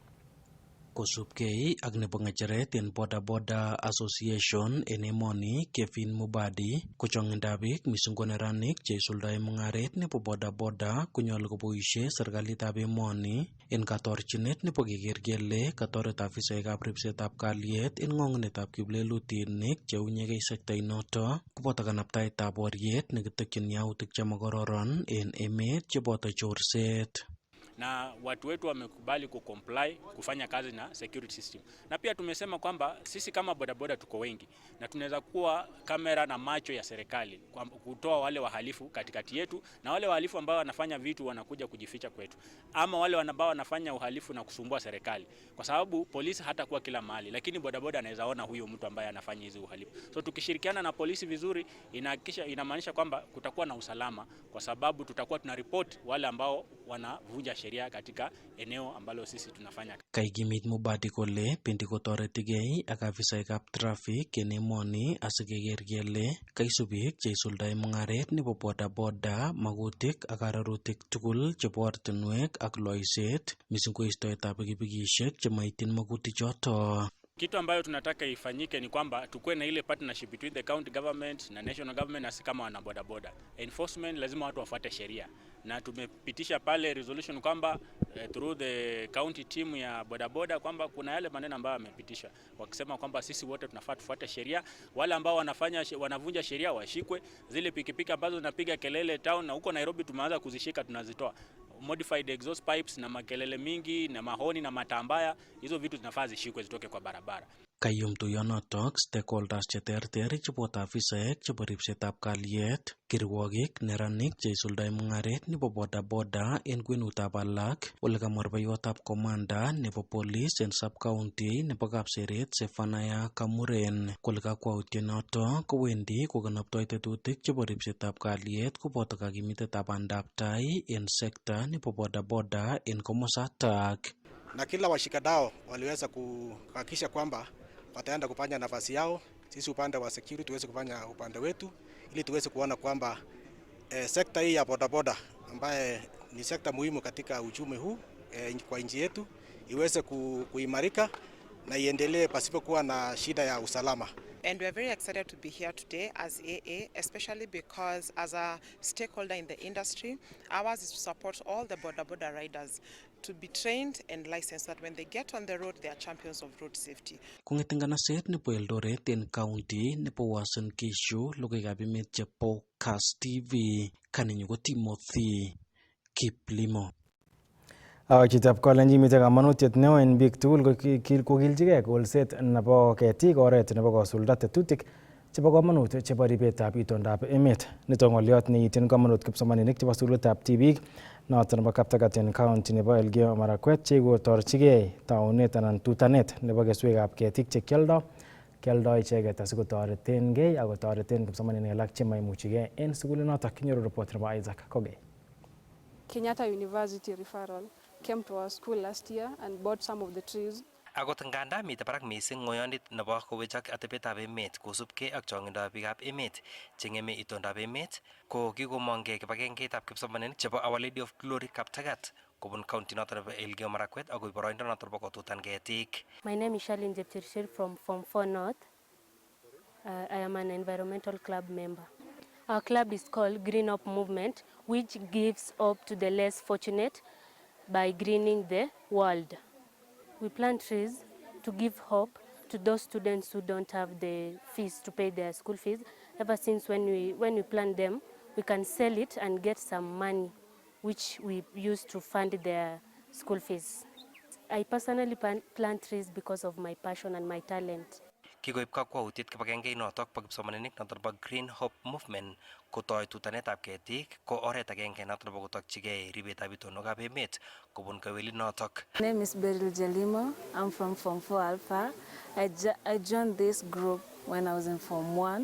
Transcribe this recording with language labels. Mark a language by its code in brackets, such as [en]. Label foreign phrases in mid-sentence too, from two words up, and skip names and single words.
[kln] Kosubkei ak nebo ng'echeret en Bodaboda Association en emoni Kevin Mubadi kochong'indab biik mising ko neranik cheisuldae mung'aret nebo bodaboda konyolu koboisie serikalitab emoni en katorchinet nebo keker kele katoret afisaekab ribsetab kalyet en ng'ong'unetab kiplelutinik cheunyegei sektainoto koboto kanaptaetab boriet nekitokyin yautik chemokororon en emet cheboto chorset. [sw] Na watu wetu wamekubali kucomply kufanya kazi na security system. Na pia tumesema kwamba sisi kama bodaboda tuko wengi na tunaweza kuwa kamera na macho ya serikali kutoa wale wahalifu katikati yetu na wale wahalifu ambao wanafanya vitu wanakuja kujificha kwetu ama wale ambao wanafanya uhalifu na kusumbua serikali, kwa sababu polisi hata kuwa kila mahali, lakini bodaboda anaweza ona huyo mtu ambaye anafanya hizo uhalifu. So tukishirikiana na polisi vizuri, inamaanisha kwamba kutakuwa na usalama, kwa sababu tutakuwa tunaripoti wale ambao wanavunja sheria katika eneo ambalo sisi tunafanya. [kln] Kaikimit Mubadi kole pendi kotoretigei ak afisaekab traffic en emoni asikeker kele kaisub biik cheisuldae mung'aret nebo bodaboda magutik ak arorutik tugul chebo ortinwek ak loiset mising ko istoetab pikipikishek chemaityin magutichoto. [sw] Kitu ambayo tunataka ifanyike ni kwamba tukue na ile [en] partnership between the county government [sw] na [en] national government, [sw] na kama wana bodaboda. Enforcement lazima watu wafuate sheria. Na tumepitisha pale resolution kwamba [en] through the county team [sw] ya bodaboda kwamba kuna yale maneno ambayo yamepitishwa wakisema kwamba sisi wote tunafaa tufuate sheria. Wale ambao wanavunja sheria washikwe. Zile pikipiki ambazo zinapiga kelele town na huko Nairobi tumeanza kuzishika, tunazitoa. [en] modified exhaust pipes [sw] na makelele mingi na mahoni na matambaya, hizo vitu zinafaa zishikwe zitoke kwa barabara. [kln] Kayum tuyonotok stakeholders cheterter cheboto afisaek chebo ripsetab kalyet, kirwokik, neranik cheisuldae mung'aret nebo bodaboda en kwenutab alak, ole kamwa rubeiwotab komanda nebo police en sub-county nebo Kapseret Zephaniah Kamuren kole kakwautienoto kowendi kokanaptoi tetutik chebo ripsetab kalyet koboto kakimitetab bandab tai en sekta nebo bodaboda en komosatak. [sw] Na kila washikadau waliweza kuhakikisha kwamba wataenda kufanya nafasi yao. Sisi upande wa security tuweze kufanya upande wetu ili tuweze kuona kwamba sekta hii ya bodaboda ambaye ni sekta muhimu katika uchumi huu kwa nchi yetu iweze kuimarika na iendelee pasipokuwa na shida ya usalama. [en] And we are very excited to be here today as AA, especially because as a stakeholder in the industry, ours is to support all the boda riders to be trained and licensed so that when they get on the road, they are champions of road safety. [kln] Kong'eten nganaset nebo Eldoret en county nebo Uasin Gishu, logoiwekab emet chebo Kass TV, kaninyu ko Timothy Kiplimo. Chitab Kalenjin mite kamanutiet neo en biik tugul kokilchigei kolset nebo ketik oret nebo kosulda tetutik chebo kamanut chebo ribetab itondab emet. Nito ng'olyot neityin kamanut kipsomaninik chebo sukulitab tibik noton nebo Kaptagat en county nebo Elgeyo Marakwet chekotorchigei taunet anan tutanet nebo keswekab ketik kialdo icheget asikotoretengei ak kotoreten kipsomaninik alak chemaimuchigei en sukulinoto. Kinyoru report nebo Isaac Koge. [en] Kenyatta University referral came to our school last year and bought some of the trees. [kln] Akot nganda mite barak mising ng'oyondit nebo kowechak atebetab emet kosubkei ak chong'indab biikab emet cheng'eme itondab emet, ko kikomong'ei kibagengeitab kipsomaninik chebo Our Lady of Glory Kaptagat kobun county noton nebo Elgeyo Marakwet akoi boroindo noton nebo kotutan ketik. [en] My name is Shalin Jepchirchir from Form 4 North. I am an environmental club member. Our club is called Green Up Movement, which gives hope to the less fortunate by greening the world. We plant trees to give hope to those students who don't have the fees to pay their school fees. Ever since when we plant them, we can sell it and get some money, which we use to fund their school fees. I personally plant trees because of my passion and my talent. [kln] Kikoib kakwautiet kibagengei notok bo kipsomaninik noton bo Green Hope Movement kotoi tutanetab ketik ko oret agenge noton nebo kotokchigei ribetab itondokab emet kobun kewelit notok. [en] My name is Beryl Jelimo. I'm from Form 4 Alpha. I joined this group when I was in Form 1.